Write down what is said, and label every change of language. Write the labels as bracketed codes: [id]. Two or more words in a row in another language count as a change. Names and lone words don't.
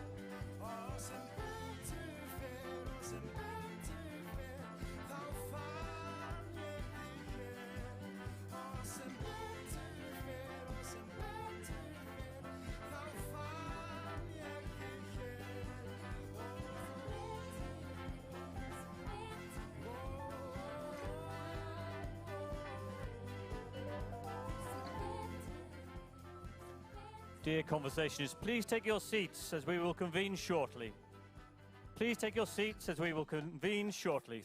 [is] Ó, sem betur fer, ó, sem betur fer. Þá fann ég þig hér. Ó, sem betur fer, ó, sem betur fer. Þá fann ég þig hér. [en] Dear conversationists, please take your seats as we will convene shortly. Please take your seats as we will convene shortly.